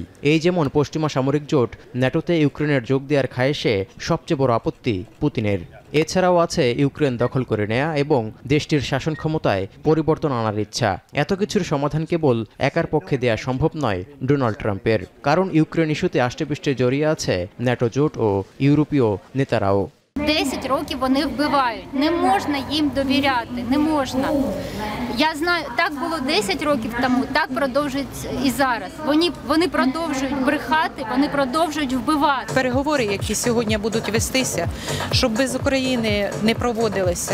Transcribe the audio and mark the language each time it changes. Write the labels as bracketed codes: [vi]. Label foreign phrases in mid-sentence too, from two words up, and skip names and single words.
[bn] এই যেমন পশ্চিমা সামরিক জোট ন্যাটোতে ইউক্রেনের যোগ দেওয়ার খায়েশে সবচেয়ে বড় আপত্তি পুতিনের। এছাড়াও আছে ইউক্রেন দখল করে নেয়া এবং দেশটির শাসন ক্ষমতায় পরিবর্তন আনার ইচ্ছা। এত কিছুর সমাধান কেবল একার পক্ষে দেয়া সম্ভব নয় ডোনাল্ড ট্রাম্পের, কারণ ইউক্রেন ইস্যুতে আষ্টেপৃষ্ঠে জড়িয়ে আছে ন্যাটো জোট ও ইউরোপীয় নেতারাও। [uk] 10 років вони вбивають. Не можна їм довіряти, не можна. Я знаю, так було 10 років тому, так продовжують і зараз. Вони продовжують брехати, вони продовжують вбивати. Переговори, які сьогодні будуть вестися, щоб без України не проводилися.